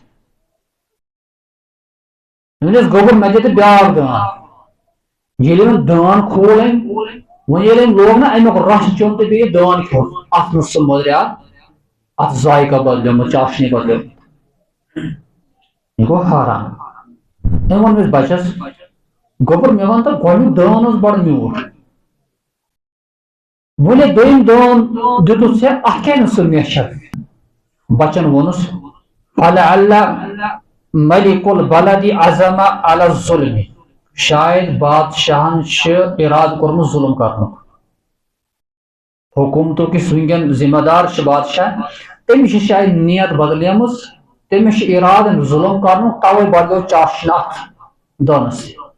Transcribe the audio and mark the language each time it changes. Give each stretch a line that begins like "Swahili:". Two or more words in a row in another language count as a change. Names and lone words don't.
Kashmiri: أمِس گوٚبُر مےٚ دِ تہٕ بیٛاکھ دٲن ییٚلہِ وۄنۍ دٲن کھوٗل أمۍ وۄنۍ ییٚلہِ أمۍ لوگ نہ امیُک رس چیوٚن تہٕ بیٚیہِ دٲن کھیوٚن اتھ منٛز سُہ مٔدریٛاو اتھ ذائقہ بدلیومُت چاشنی بدلیومُت یہِ گوٚو حٲران أمۍ ووٚن أمِس بچس گوٚبُر مےٚ وَن تہٕ گۄڈنیُک دٲن اوس بڑٕ میوٗٹھ وۄنۍ ییٚلہِ دوٚیِم دٲن دِتُتھ ژےٚ اتھ کیٛازِ نہٕ سُہ میچھر بچن ووٚنُس
Arabic: فلعل ملک البلد عزم علی الظلم
Kashmiri: شاید بادشاہن چھُ ارادٕ کوٚرمُت ظُلم کرنُک حکوٗمتُک یُس وٕنکٮ۪ن ذمہ دار چھُ بادشاہ تٔمِس چھِ شاید نیت بدلیمٕژ تٔمِس چھُ ارادٕ ظُلم کرنُک توے بدلیو چاشنہِ اتھ دٲنس سۭتۍ